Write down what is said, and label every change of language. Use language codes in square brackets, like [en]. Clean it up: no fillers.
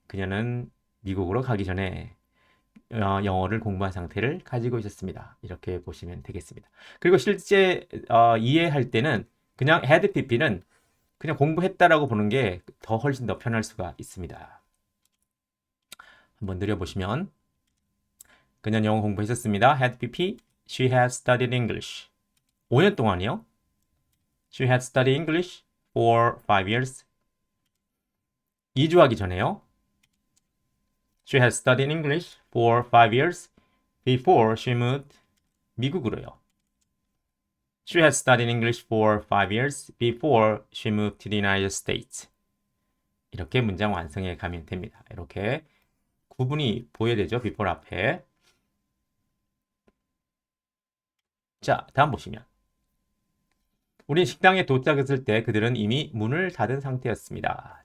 [ko] 그녀는 미국으로 가기 전에 영어를 공부한 상태를 가지고 있었습니다. 이렇게 보시면 되겠습니다. 그리고 실제 이해할 때는 그냥 had pp는 그냥 공부했다라고 보는 게 훨씬 더 편할 수가 있습니다. 한번 느려보시면 그녀는 영어 공부했었습니다. [en] had pp, she had studied English. [ko] 5년 동안이요. [en] She had studied English for 5 years. [ko] 이주하기 전에요. [en] She had studied English for 5 years before she moved. [ko] 미국으로요. [en] She had studied English for 5 years before she moved to the United States. [ko] 이렇게 문장 완성해 가면 됩니다. 이렇게 구분이 보여야 되죠. before 앞에. 자, 다음 보시면 우린 식당에 도착했을 때 그들은 이미 문을 닫은 상태였습니다.